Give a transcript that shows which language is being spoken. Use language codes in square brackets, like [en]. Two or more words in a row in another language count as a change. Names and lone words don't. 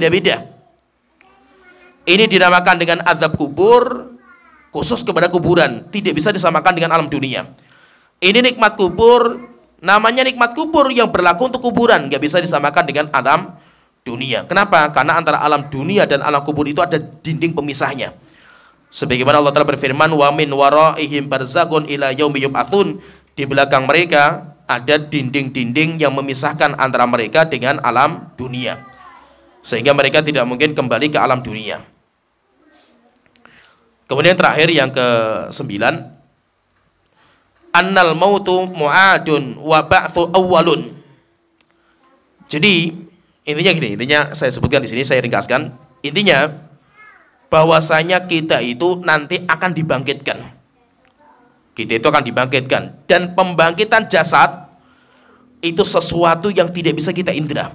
[id] Karena namanya beda-beda. Ini dinamakan dengan azab kubur khusus kepada kuburan, tidak bisa disamakan dengan alam dunia. Ini nikmat kubur, namanya nikmat kubur yang berlaku untuk kuburan, nggak bisa disamakan dengan alam dunia. Kenapa? Karena antara alam dunia dan alam kubur itu ada dinding pemisahnya. Sebagaimana Allah Ta'ala berfirman, [ar] ومن ورائهم برزخ إلى يوم يبعثون, [id] di belakang mereka ada dinding-dinding yang memisahkan antara mereka dengan alam dunia, sehingga mereka tidak mungkin kembali ke alam dunia. Kemudian terakhir yang ke-9, [ar] أن الموت معاد والبعث أول. [id] Jadi intinya gini, intinya saya sebutkan di sini, saya ringkaskan. Intinya bahwasanya kita itu nanti akan dibangkitkan. Kita itu akan dibangkitkan, dan pembangkitan jasad itu sesuatu yang tidak bisa kita indra.